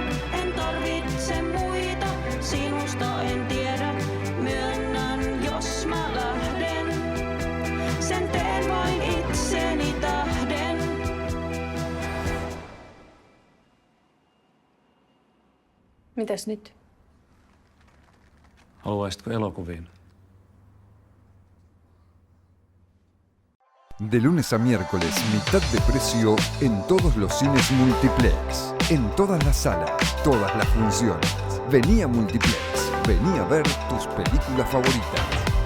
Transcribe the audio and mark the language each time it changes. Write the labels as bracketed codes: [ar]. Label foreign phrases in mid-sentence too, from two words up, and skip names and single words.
[fi] En tarvitse muita, sinusta en tiedä, myönnän jos mä lähden. Sen teen vain itseni tähden. Mitäs nyt? Haluaisitko elokuviin? [es] De lunes a miércoles, mitad de precio en todos los cines Multiplex. En todas las salas, todas las funciones. Vení a Multiplex. Vení a ver tus películas favoritas.